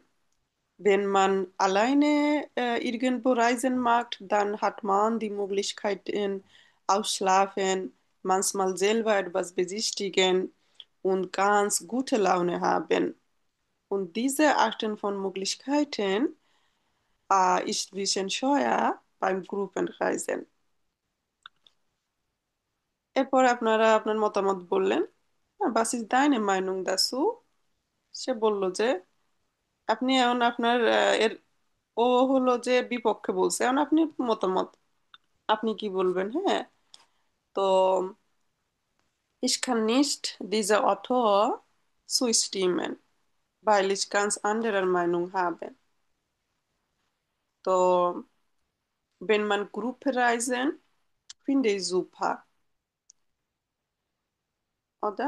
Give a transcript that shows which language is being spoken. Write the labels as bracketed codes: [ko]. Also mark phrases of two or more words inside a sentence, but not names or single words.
[de] Wenn man alleine irgendwo reisen mag, dann hat man die Möglichkeiten ausschlafen, manchmal selber etwas besichtigen und ganz gute Laune haben. Und diese Arten von Möglichkeiten ist ein bisschen scheuer beim Gruppenreisen. [bn] এরপর আপনারা আপনার মতামত বললেন। [de] Was ist deine Meinung dazu? [bn] সে বলল যে আপনি এখন আপনার ও হলো যে বিপক্ষে বলছে, এখন আপনি মতামত আপনি কি বলবেন। হ্যাঁ, তো [de] ich kann nicht dieser Autor zustimmen, weil ich ganz anderer Meinung habe. তো wenn man Gruppe reisen, finde ich super, oder?